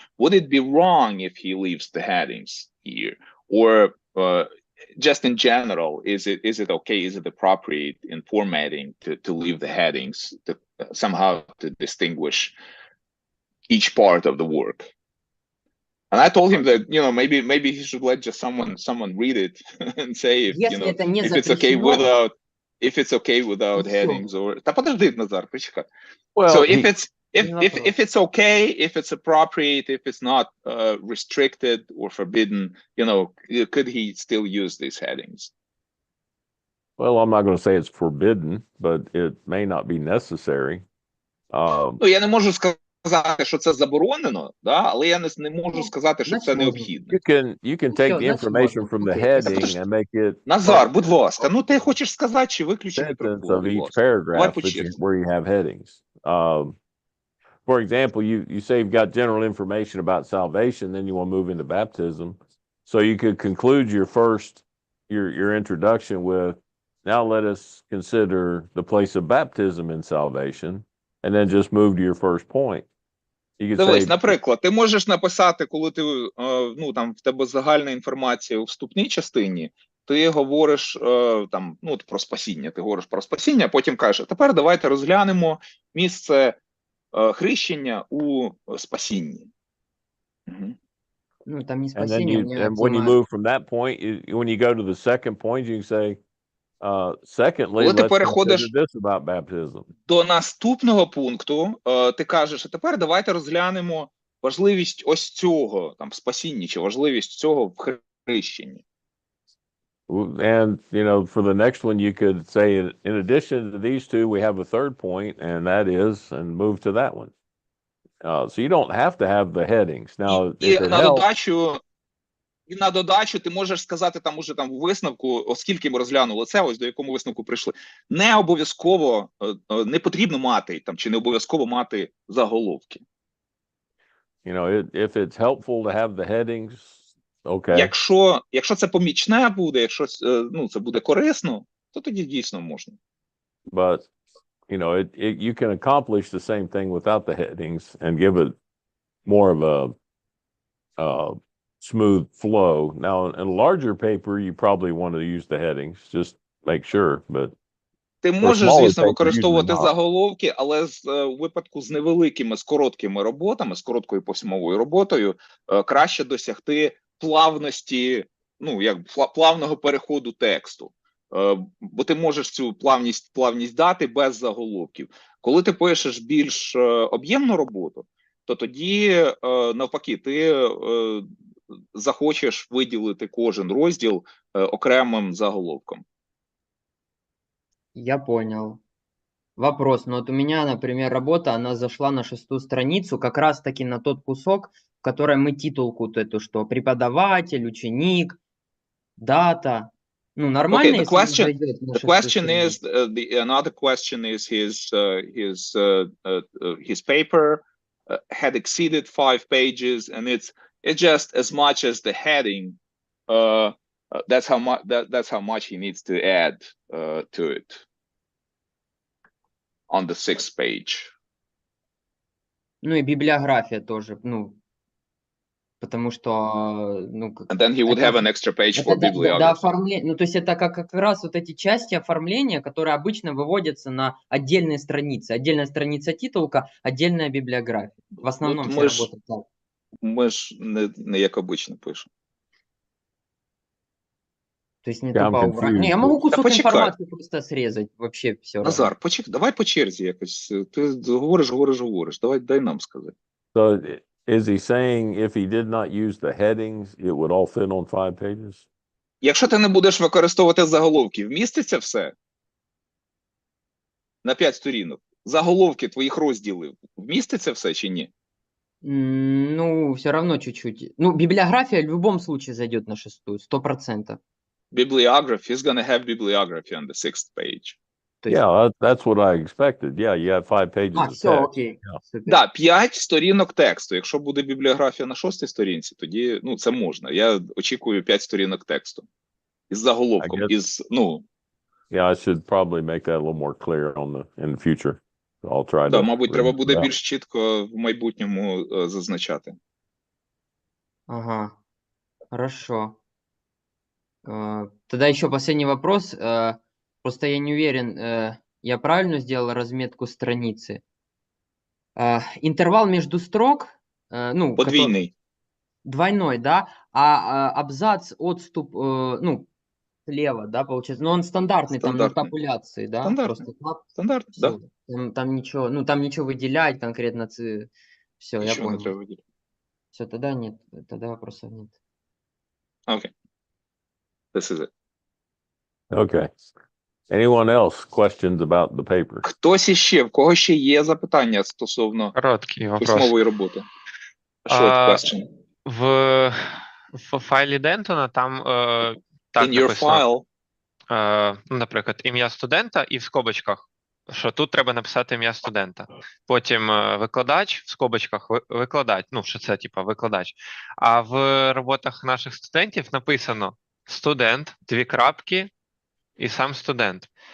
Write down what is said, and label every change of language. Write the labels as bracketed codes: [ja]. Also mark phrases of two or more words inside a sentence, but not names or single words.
[en] So, would it be wrong if he leaves the headings here, or just in general, is it okay? Is it appropriate in formatting to leave the headings to somehow to distinguish each part of the work? And I told him that, you know, maybe he should let just someone read it and say if, you [ru] Если [en] know, [ru] это не [en] if it's okay [ru] запрещено, [en] without [ru] всё. [en] headings or. [uk] Та подожди, Назар, почекай. [en] Well, So he- if it's okay, if it's appropriate, if it's not restricted or forbidden, you know, could he still use these headings? well, I'm not going to say it's forbidden, but it may not be necessary. [uk] Ну, я не можу сказати, що це заборонено, да, але я не можу сказати, що значить, це можна. необхідно. [en] You can take [ru] Всё, [en] the [ru] значит, [en] information [ru] можно. [en] from the [ru] Окей. [en] heading and make it [uk] Назар, будь ласка, ну ти хочеш сказати, чи виключи [en] sentence [uk] мікрофон, [en] of [uk] будь [en] each [uk] ласка. Давай [en] paragraph [uk] по [en] that you, [uk] черзі. [en] where you have headings. For example, you say you've got general information about salvation, then you want to move into baptism. So you could conclude your introduction with, now let us consider the place of baptism in salvation, and then just move to your first point. You could [uk] Дивись, [en] say, [uk] наприклад, ти можеш написати, коли ти, ну, там, в тебе загальна інформація у вступній частині, ти говориш там, ну, про спасіння, ти говориш про спасіння, а потім кажеш, тепер давайте розглянемо місце хрещення у спасінні. Угу. [ru] Ну, там не [en] and then [ru] спасение, у меня [en] and when you [ru] тема... [en] move from that point, when you go to the second point, you can say, secondly, [uk] Коли ти [en] let's consider [uk] переходиш [en] this about baptism. [uk] до наступного пункту, ти кажеш, а тепер давайте розглянемо важливість ось цього, там, в спасінні, чи важливість цього в хрещенні. [en] And, you know, for the next one, you could say, in addition to these two, we have a third point, and that is, and move to that one. So you don't have to have the headings. Now, [uk] І [en] if it [uk] на [en] helps, [uk] додачу ти можеш сказати там уже там в висновку, оскільки ми розглянули це, ось до якому висновку прийшли. Не обов'язково, не потрібно мати там, чи не обов'язково мати заголовки. [en] you know, if it's helpful to have the headings, okay. [uk] Якщо це помічне буде, якщо ну, це буде корисно, то тоді дійсно можна. [en] But, you know, you can accomplish the same thing without the headings and give it more of a smooth flow. Now, in a larger paper, you probably want to use the headings, just make sure, but [uk] Ти можеш, [en] smaller [uk] звісно, [en] paper, [uk] використовувати [en] usually not. [uk] заголовки, але в випадку з невеликими, з короткими роботами, з короткою письмовою роботою, краще досягти плавності, ну, як плавного переходу тексту. Бо ти можеш цю плавність дати без заголовків. Коли ти пишеш більш об'ємну роботу, то тоді, навпаки, ти захочеш виділити кожен розділ окремим заголовком. [ru] Я понял. Вопрос. Ну вот у меня, например, работа, она зашла на 6-ю страницу, как раз-таки на тот кусок, в котором мы титулку вот эту, что преподаватель, ученик, дата. Ну, нормально, [en] Okay, [ru] если он зайдет на [en] the [ru] 6-ю [en] question [ru] страницу? [en] is, another question is his paper had exceeded 5 pages, and it's just as much as the heading. That's how much he needs to add to it on the 6th page. [ru] Ну и библиография тоже, ну, потому что, ну, [en] And then he would have an extra page for [ru] это до [en] bibliography. [ru] оформления, ну, то есть это как раз вот эти части оформления, которые обычно выводятся на отдельные страницы. Отдельная страница титулка, отдельная библиография. В основном Ну, все работают так. [uk] Ми ж не як обично пишемо. [ru] То есть не [en] Yeah, I'm [ru] тупо убрать. Не, я [en] confused. [ru] могу кусок [uk] почекай. [ru] информации просто срезать, вообще все равно. [uk] Назар, давай по черзі якось. Ти говориш. Дай нам сказати. [en] So Is he saying if he did not use the headings, it would all fit on 5 pages? [uk] Якщо ти не будеш використовувати заголовки, вміститься все? На 5 сторінок. Заголовки твоїх розділів, вміститься все чи ні? [ru] Ну, все равно чуть-чуть. Ну, библиография в любом случае зайдет на 6-ю, 100%. [en] Bibliography is gonna have bibliography on the 6th page. [ru] То есть... [en] Yeah, that's what I expected. Yeah, you have 5 pages of [ru] все, [en] text. [ru] окей. [en] Yeah. [ru] Супер. [uk] Да, 5 сторінок тексту. Якщо буде бібліографія на 6-й сторінці, тоді, ну, це можна. Я очікую 5 сторінок тексту. Із заголовком, [en] I guess- [uk] із, ну, [en] Yeah, I should probably make that a little more clear in the future. I'll try [uk] да, [en] to. [uk] мабуть, треба буде [en] Yeah. [uk] більш чітко в майбутньому зазначати. [ru] Ага, хорошо. Тогда еще последний вопрос. Просто я не уверен, я правильно сделал разметку страницы. Интервал между строк, ну, [uk] Подвійний. [ru] двойной, да, а абзац, отступ, ну, слева, да, получается. Но он стандартный, там на Стандартный. табуляции, да? Стандартный. Просто клап, Стандарт, да. всё. Там ничего, ну, там ничего выделять конкретно. Все, я [uk] Нічого не [ru] понял. [uk] треба видіти. [ru] Все, тогда нет, тогда вопросов нет. [uk] Окей. [en] This is it. Okay. Anyone else questions about the paper? [uk] Хтось іще, в кого ще є запитання стосовно [ru] Короткий вопрос. [uk] письмової роботи? [en] Short question. [uk] В файлі Дентона там так [en] In your [uk] написано, [en] file, [uk] ну, наприклад, ім'я студента і в скобочках, що тут треба написати ім'я студента. Потім викладач в скобочках викладач, ну, що це типа викладач. А в роботах наших студентів написано студент, 2 крапки і сам студент.